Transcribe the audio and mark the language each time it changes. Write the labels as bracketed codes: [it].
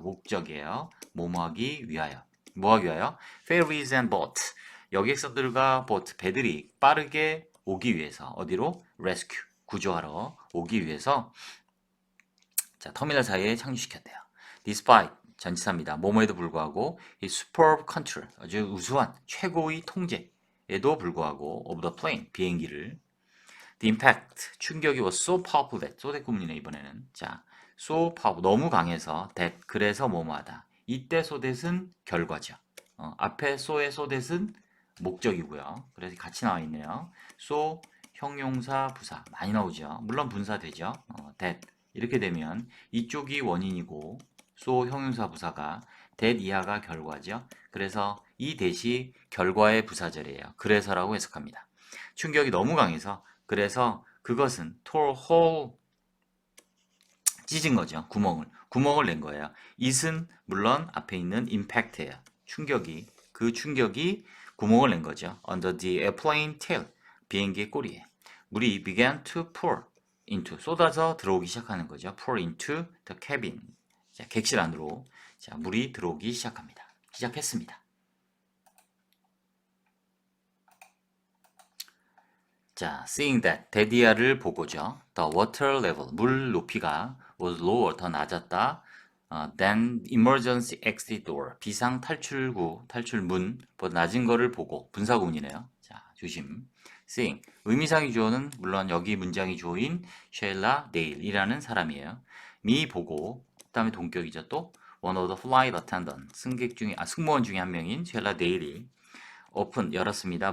[ko] 목적이에요. 뭐뭐 하기 위하여. 뭐 하기 위하여? [en] ferries and boats. [ko] 여객선들과 boat, 배들이 빠르게 오기 위해서 어디로? rescue, 구조하러 오기 위해서 자, 터미널 사이에 착륙시켰대요. despite 전치사입니다. 뭐뭐에도 불구하고 이 superb control, 아주 우수한 최고의 통제에도 불구하고 of the plane, 비행기를 the impact, 충격이 was so powerful that, so that 구문이네 이번에는. 자, so powerful, 너무 강해서 that, 그래서 뭐뭐하다. 이때 so that은 결과죠. 앞에 so의 so that은 목적이고요. 그래서 같이 나와 있네요. so 형용사 부사 많이 나오죠. 물론 분사 되죠. that 이렇게 되면 이쪽이 원인이고 so 형용사 부사가 that 이하가 결과죠. 그래서 이 대시 결과의 부사절이에요. 그래서라고 해석합니다. 충격이 너무 강해서 그래서 그것은 tore hole 찢은 거죠. 구멍을 낸 거예요. it은 물론 앞에 있는 impact예요. 그 충격이 구멍을 낸 거죠. [en] under the airplane tail 비행기의 꼬리에 물이 began to pour into 쏟아져 들어오기 시작하는 거죠. pour into the cabin. [ko] 자, 객실 안으로 자, 물이 들어오기 시작했습니다. 자, seeing that 데디아를 보고죠. [en] The water level 물 높이가 was lower 더 낮았다. [ko] than emergency exit door 비상 탈출문보다 낮은 거를 보고 분사구문이네요. 자, 조심. seeing 의미상의 주어는 물론 여기 문장의 주어인 쉐일라 네일이라는 사람이에요. 미 보고 그다음에 동격이죠. 또 one of the flight attendant 승무원 중에 한 명인 쉐일라 네일이 오픈 열었습니다.